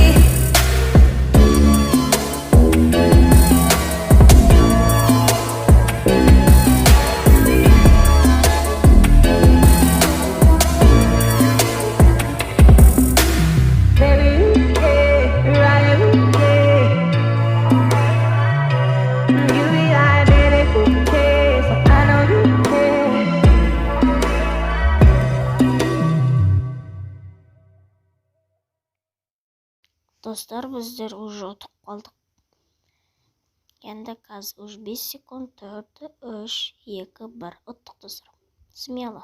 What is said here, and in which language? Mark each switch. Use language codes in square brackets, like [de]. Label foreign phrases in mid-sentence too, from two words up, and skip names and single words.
[en] Baby, yeah, right, yeah. You be like, baby, who cares? So I know you care. [kk] Достар, біздер уже ұтып қалдық. Енді қазір уже 5 секунд, 4, 3, 2, 1 ұттық достар. Смело.